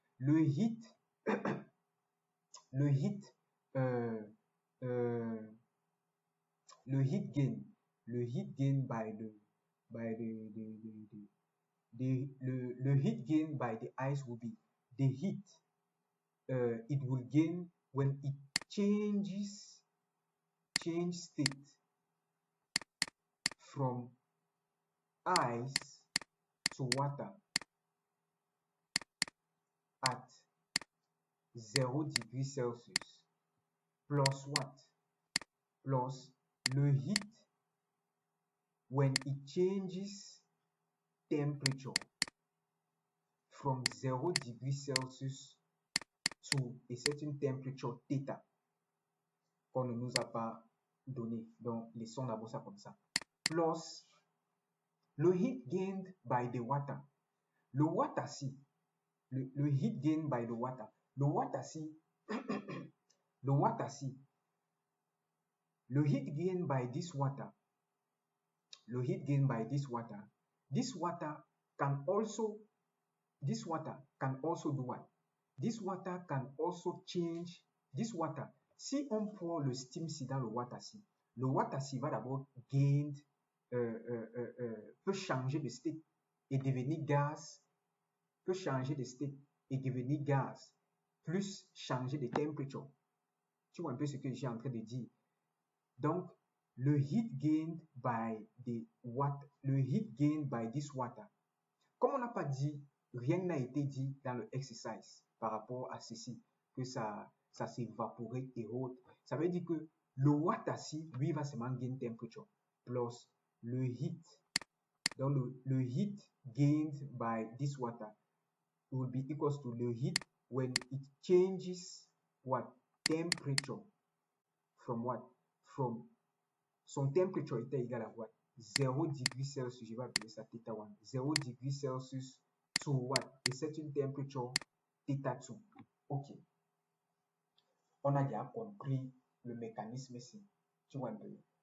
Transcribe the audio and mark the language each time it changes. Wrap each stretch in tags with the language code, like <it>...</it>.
<en>Le heat, le heat gain by the ice will be the heat it will gain when it change state from ice to water at 0 degrees Celsius plus what? Plus le heat when it changes temperature from 0 degrees Celsius to a certain temperature theta</en> <fr>qu'on ne nous a pas donné. Donc, laissons d'abord ça comme ça.</fr> <en>plus le heat gained by the water. Le water-ci, le heat gained by the water. Le water-ci, le water-ci, le heat gained by this water, le heat gained by this water can also, this water can also do what? This water can also change, this water,</en> <fr>si on prend le steam-ci dans le water-ci va d'abord gain, peut changer de state et devenir gaz, peut changer de state et devenir gaz, plus changer de temperature. Tu vois un peu ce que j'ai en train de dire.</fr> <en>Donc, le heat gained by the water, le heat gained by this water.</en> <fr>Comme on n'a pas dit, rien n'a été dit dans le exercice par rapport à ceci, que ça s'évaporait et autres. Ça veut dire que le water-ci, lui, va seulement gain temperature, plus le heat.</fr> <en>Donc, le heat gained by this water will be equals to the heat when it changes what? Temperature. From what?</en> <fr>From son temperature était égal à what? 0 degrés Celsius, je vais appeler ça θ1. 0 degrés Celsius to what? Et c'est une temperature θ2. Ok. On a déjà compris le mécanisme ici. Tu vois un peu.</fr>